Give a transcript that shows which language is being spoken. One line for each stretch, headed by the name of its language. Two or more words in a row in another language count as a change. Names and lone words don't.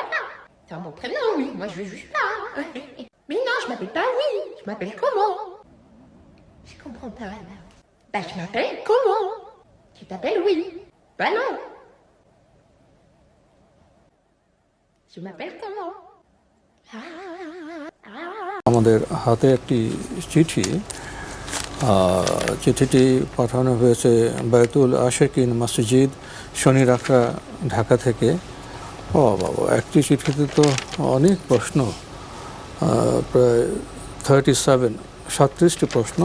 French: C'est un bon prénom, oui. Moi, je veux juste pas. Mais non, je m'appelle pas oui. Je m'appelle comment? Je comprends pas. Bah, je m'appelle comment? Tu t'appelles oui. Bah non. Je m'appelle comment?
Bangla: আমাদের হাতে একটি চিঠি চিঠিটি পাঠানো হয়েছে বায়তুল আশেকিন মসজিদ শনিরাখড়া ঢাকা থেকে। ও বাবা, একটি চিঠিতে তো অনেক প্রশ্ন, প্রায় 37টি প্রশ্ন।